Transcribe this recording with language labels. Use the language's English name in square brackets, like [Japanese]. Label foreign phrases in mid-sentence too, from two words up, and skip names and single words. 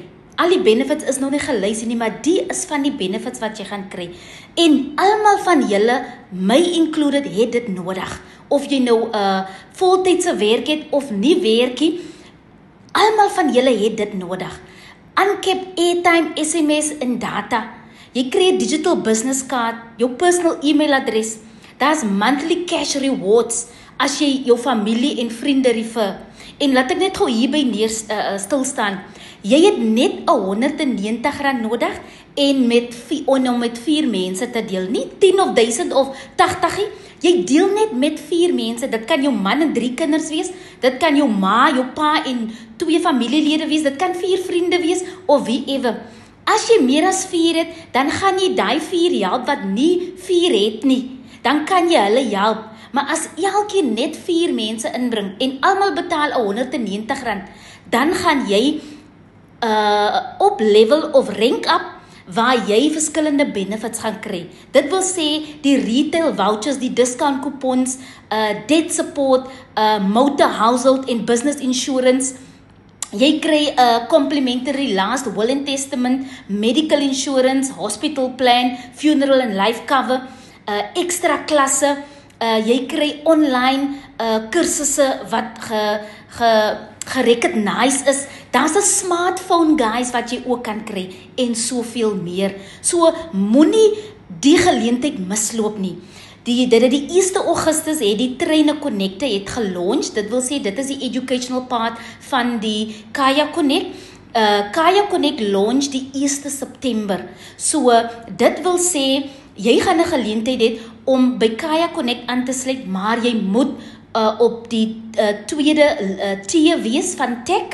[Afrikaans] Al die benefits is nog nie gelys nie, maar die is van die benefits wat jy gaan kry. En almal van julle, my included, het dit nodig. Of jy nou voltydse werk het of nie werk nie, almal van julle het dit nodig. [English] Uncapped airtime, [Afrikaans] SMS en data. Jy kry 'n [English] digital business card, [Afrikaans] jou [English] personal email [Afrikaans] adres. Daar's [English] monthly cash rewards [Afrikaans] as jy jou familie en vriende refer. En laat ek net gou hierby stil staan. Jy het net R190 nodig en met 4 mense te deel. Nie 10 of 1000 of 80 nie. Jy deel net met 4 mense. Dit kan jou man en 3 kinders wees. Dit kan jou ma, jou pa en 2 familielede wees. Dit kan 4 vriende wees of wie ewe. As jy meer as 4 het, dan gaan jy daai 4 help wat nie 4 het nie. Dan kan jy hulle help. Maar as elkeen net 4 mense inbring en almal betaal R190, dan gaan jy op level of [English] rank up [Afrikaans] waar jy verskillende benefits gaan kry. Dit wil sê die [English] retail vouchers, [Afrikaans] die [English] discount coupons, debt support, motor, household en business insurance. [Afrikaans] Jy kry 'n [English] complimentary last will and testament, medical insurance, hospital plan, funeral and life cover, [Afrikaans] extra klasse. Jy kry online kursusse wat gerecognize is. Daar's 'n smartphone, guys, wat jy ook kan kry en soveel meer. So moenie die geleentheid misloop nie. Die 1 Augustus het die Trainer Connect het gelaunch. Dit wil sê dit is die [English] educational part [Afrikaans] van die Kaya Connect. Kaya Connect launch die 1 September. So dit wil sê jy gaan 'n geleentheid hê om by Kaya Connect aan te sluit, maar jy moet op die tweede tier wees van tech.